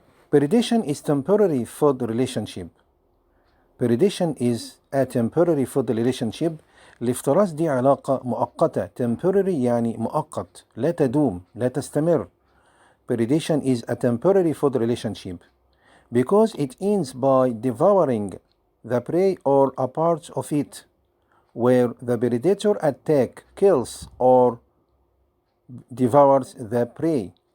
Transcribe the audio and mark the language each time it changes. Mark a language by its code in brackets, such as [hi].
[en] Predation is temporary food relationship. Predation is a temporary food relationship. [ar] الافتراس دي علاقة مؤقتة. temporary يعني مؤقت، لا تدوم، لا تستمر. [en] Predation is a temporary food relationship because it ends by devouring the prey or a part of it, where the predator attack, kills or devours the prey.